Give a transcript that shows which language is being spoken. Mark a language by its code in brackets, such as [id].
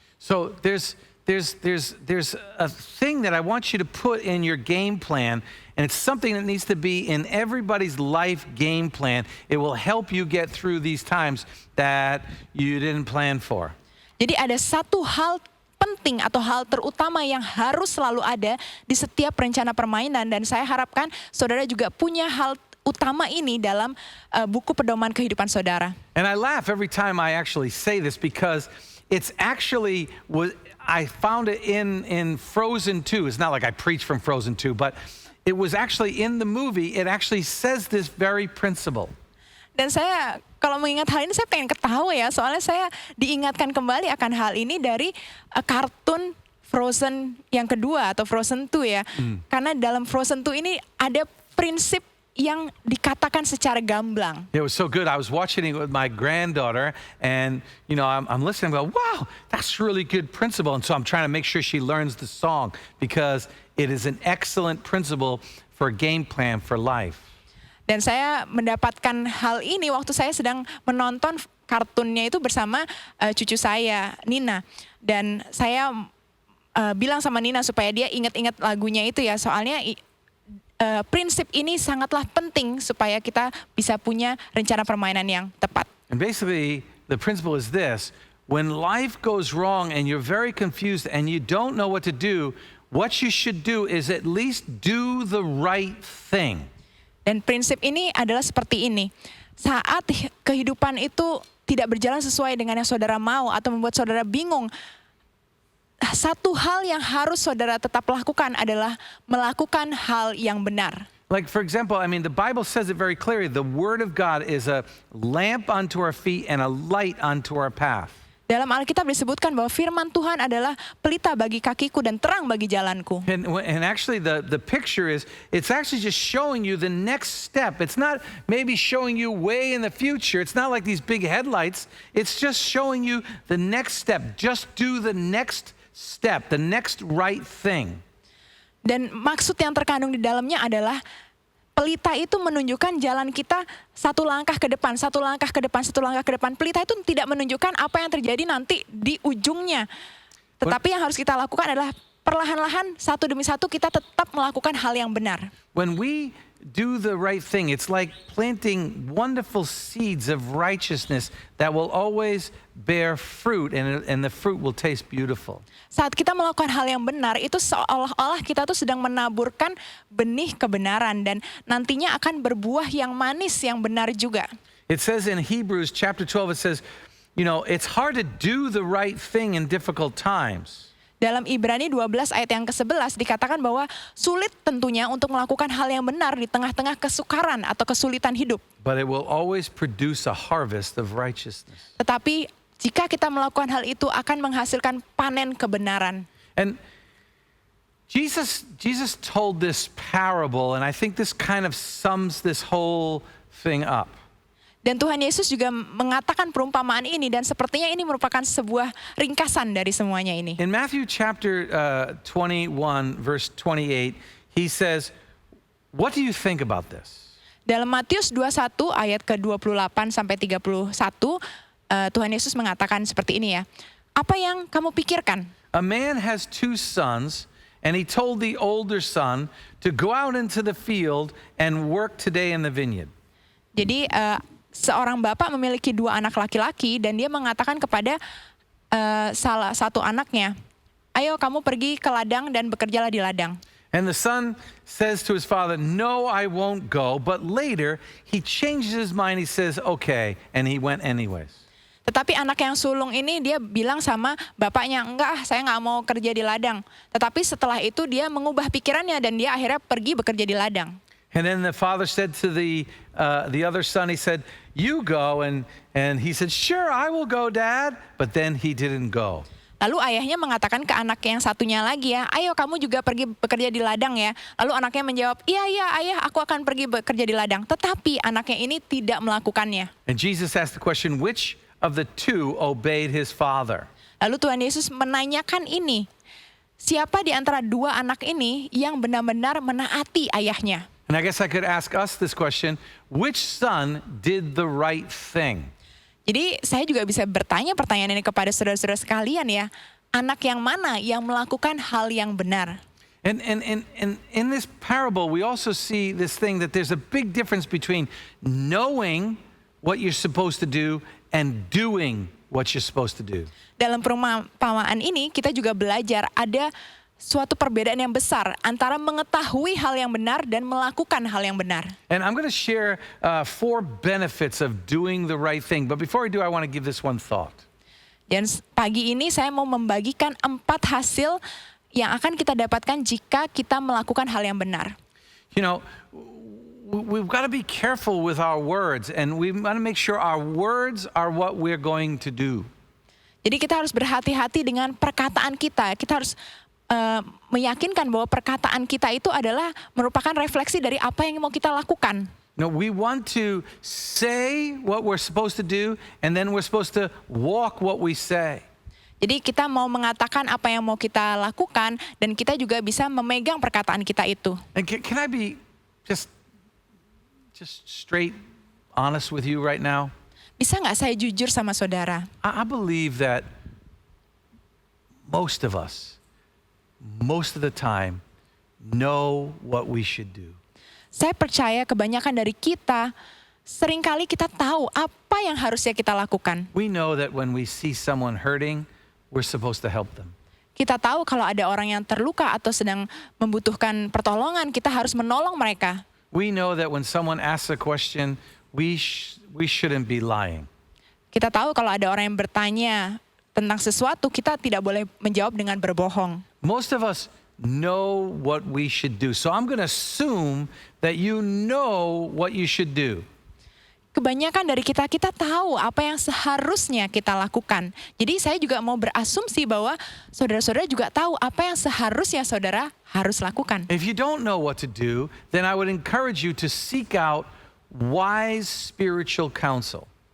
[en] So there's a thing that I want you to put in your game plan, and it's something that needs to be in everybody's life game plan. It will help you get through these times that you didn't plan for. [id] Jadi ada satu hal penting atau hal terutama yang harus selalu ada di setiap rencana permainan, dan saya harapkan saudara juga punya hal utama ini dalam buku pedoman kehidupan saudara. [en] And I laugh every time I actually say this because it's actually I found it in Frozen 2. It's not like I preach from Frozen 2, but it was actually in the movie. It actually says this very principle. [id] Dan saya kalau mengingat hal ini saya pengen ketawa ya, soalnya saya diingatkan kembali akan hal ini dari kartun Frozen yang kedua atau Frozen 2 ya. Karena dalam Frozen 2 ini ada prinsip yang dikatakan secara gamblang. [en] It was so good. I was watching it with my granddaughter, and I'm listening. I go, wow, that's really good principle. And so I'm trying to make sure she learns the song because it is an excellent principle for a game plan for life. [id] Dan saya mendapatkan hal ini waktu saya sedang menonton kartunnya itu bersama cucu saya, Nina. Dan saya bilang sama Nina supaya dia ingat-ingat lagunya itu ya, soalnya prinsip ini sangatlah penting supaya kita bisa punya rencana permainan yang tepat. [en] And basically, the principle is this: when life goes wrong and you're very confused and you don't know what to do, what you should do is at least do the right thing. [id] Dan prinsip ini adalah seperti ini. Saat kehidupan itu tidak berjalan sesuai dengan yang saudara mau atau membuat saudara bingung, satu hal yang harus saudara tetap lakukan adalah melakukan hal yang benar. [en] Like, for example, I mean, the Bible says it very clearly. The Word of God is a lamp unto our feet and a light unto our path. [id] Dalam Alkitab disebutkan bahwa firman Tuhan adalah pelita bagi kakiku dan terang bagi jalanku. [en] And actually the picture is, it's actually just showing you the next step. It's not maybe showing you way in the future. It's not like these big headlights. It's just showing you the next step. Just do the next step, the next right thing. [id] Dan maksud yang terkandung di dalamnya adalah pelita itu menunjukkan jalan kita satu langkah ke depan, satu langkah ke depan, satu langkah ke depan. Pelita itu tidak menunjukkan apa yang terjadi nanti di ujungnya. Tetapi yang harus kita lakukan adalah perlahan-lahan satu demi satu kita tetap melakukan hal yang benar. [en] When we do the right thing, it's like planting wonderful seeds of righteousness that will always bear fruit, and the fruit will taste beautiful. [id] Saat kita melakukan hal yang benar, itu seolah-olah kita tuh sedang menaburkan benih kebenaran dan nantinya akan berbuah yang manis, yang benar juga. [en] It says in Hebrews chapter 12, it says, it's hard to do the right thing in difficult times. [id] Dalam Ibrani 12 ayat yang ke-11 dikatakan bahwa sulit tentunya untuk melakukan hal yang benar di tengah-tengah kesukaran atau kesulitan hidup. [en] But it will always produce a harvest of righteousness. [id] Tetapi jika kita melakukan hal itu akan menghasilkan panen kebenaran. [en] And Jesus told this parable, and I think this kind of sums this whole thing up. [id] Dan Tuhan Yesus juga mengatakan perumpamaan ini, dan sepertinya ini merupakan sebuah ringkasan dari semuanya ini. [en] In Matthew chapter 21 verse 28, he says, "What do you think about this?" [id] Dalam Matius 21 ayat ke-28 sampai 31, Tuhan Yesus mengatakan seperti ini ya. Apa yang kamu pikirkan? [en] A man has two sons, and he told the older son to go out into the field and work today in the vineyard. [id] Jadi seorang bapak memiliki dua anak laki-laki dan dia mengatakan kepada salah satu anaknya, ayo kamu pergi ke ladang dan bekerjalah di ladang. [en] And the son says to his father, "No, I won't go." But later he changes his mind. He says, "Okay," and he went anyways. [id] Tetapi anak yang sulung ini dia bilang sama bapaknya, enggak, saya nggak mau kerja di ladang. Tetapi setelah itu dia mengubah pikirannya dan dia akhirnya pergi bekerja di ladang. [en] And then the father said to the other son, he said, "You go," and he said, "Sure, I will go, Dad." But then he didn't go. [id] Lalu ayahnya mengatakan ke anak yang satunya lagi ya, ayo kamu juga pergi bekerja di ladang ya. Lalu anaknya menjawab, iya ayah, aku akan pergi bekerja di ladang. Tetapi anaknya ini tidak melakukannya. [en] And Jesus asked the question, which of the two obeyed his father? [id] Lalu Tuhan Yesus menanyakan ini, siapa di antara dua anak ini yang benar-benar menaati ayahnya? [en] And I guess I could ask us this question, which son did the right thing? [id] Jadi saya juga bisa bertanya pertanyaan ini kepada saudara-saudara sekalian ya. Anak yang mana yang melakukan hal yang benar? [en] And in this parable, we also see this thing that there's a big difference between knowing what you're supposed to do and doing what you're supposed to do. [id] Dalam perumpamaan ini kita juga belajar ada suatu perbedaan yang besar antara mengetahui hal yang benar dan melakukan hal yang benar. [en] And I'm going to share 4 benefits of doing the right thing. But before I do, I want to give this one thought. [id] Dan pagi ini saya mau membagikan 4 hasil yang akan kita dapatkan jika kita melakukan hal yang benar. [en] You know, we've got to be careful with our words, and we want to make sure our words are what we're going to do. [id] Jadi kita harus berhati-hati dengan perkataan kita. Kita harus meyakinkan bahwa perkataan kita itu adalah merupakan refleksi dari apa yang mau kita lakukan. [en] No, we want to say what we're supposed to do, and then we're supposed to walk what we say. [id] Jadi kita mau mengatakan apa yang mau kita lakukan dan kita juga bisa memegang perkataan kita itu. [en] And can I be just straight honest with you right now? [id] Bisa nggak saya jujur sama saudara? [en] I believe that most of us, most of the time, know what we should do. [id] Saya percaya kebanyakan dari kita, seringkali kita tahu apa yang harusnya kita lakukan. [en] We know that when we see someone hurting, we're supposed to help them. [id] Kita tahu kalau ada orang yang terluka atau sedang membutuhkan pertolongan, kita harus menolong mereka. [en] We know that when someone asks a question, we shouldn't be lying. [id] Kita tahu kalau ada orang yang bertanya tentang sesuatu, kita tidak boleh menjawab dengan berbohong. [en] Most of us know what we should do. So I'm going to assume that you know what you should do. [id] Kebanyakan dari kita tahu apa yang seharusnya kita lakukan. Jadi saya juga mau berasumsi bahwa saudara-saudara juga tahu apa yang seharusnya saudara harus lakukan. [en] If you don't know what to do, then I would encourage you to seek out wise spiritual counsel.